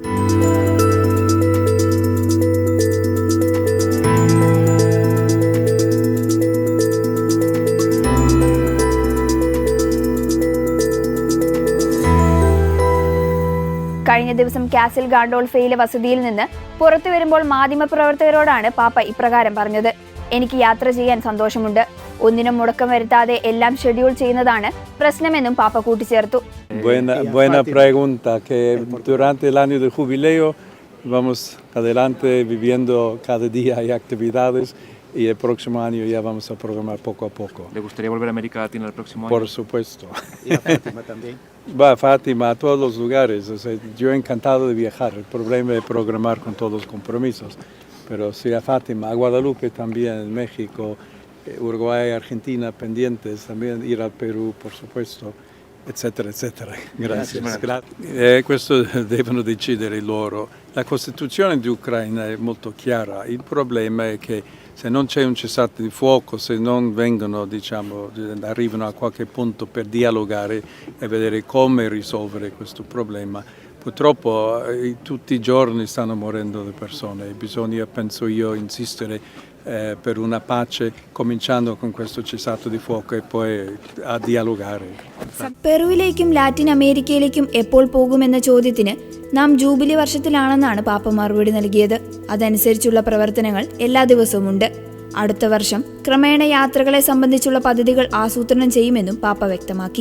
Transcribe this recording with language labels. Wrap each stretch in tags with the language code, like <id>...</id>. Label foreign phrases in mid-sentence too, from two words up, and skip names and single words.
<ml>കഴിഞ്ഞ ദിവസം കാസിൽ ഗാണ്ടോൾഫയിലെ വസതിയിൽ നിന്ന് പുറത്തു വരുമ്പോൾ മാധ്യമപ്രവർത്തകരോടാണ് പാപ്പ ഇപ്രകാരം പറഞ്ഞത്. എനിക്ക് യാത്ര ചെയ്യാൻ സന്തോഷമുണ്ട്. ഒന്നിനും മുടക്കം വരുത്താതെ എല്ലാം ഷെഡ്യൂൾ ചെയ്യുന്നതാണ് പ്രശ്നമെന്നും പാപ്പ കൂട്ടിച്ചേർത്തു.</ml> <es>Buena pregunta, que durante el año de jubileo vamos adelante viviendo cada día hay actividades y el próximo año ya vamos a programar poco a poco. ¿Le gustaría volver a América Latina el próximo año? Por supuesto. Y a Fátima también. Va a Fátima, a todos los lugares. O sea, yo encantado de viajar. El problema es programar con todos los compromisos. Pero sí a Fátima, a Guadalupe también, en México, Uruguay, Argentina pendientes, también ir al Perú, por supuesto,</es> <it>eccetera, eccetera. Grazie. Questo devono decidere loro. La Costituzione di Ucraina è molto chiara. Il problema è che se non c'è un cessate di fuoco, se non vengono, diciamo, arrivano a qualche punto per dialogare e vedere come risolvere questo problema, purtroppo tutti i giorni stanno morendo le persone. Bisogna, penso io, insistere per una pace, cominciando con questo cessato di fuoco e poi a dialogare.</it> <ml>പെറുവിലേക്കും ലാറ്റിൻ അമേരിക്കയിലേക്കും എപ്പോൾ പോകുമെന്ന ചോദ്യത്തിന് നാം ജൂബിലി വർഷത്തിലാണെന്നാണ് പാപ്പ മറുപടി നൽകിയത്. അതനുസരിച്ചുള്ള പ്രവർത്തനങ്ങൾ എല്ലാ ദിവസവും ഉണ്ട്. അടുത്ത വർഷം ക്രമേണ യാത്രകളെ സംബന്ധിച്ചുള്ള പദ്ധതികൾ ആസൂത്രണം ചെയ്യുമെന്നും പാപ്പ വ്യക്തമാക്കി.</ml>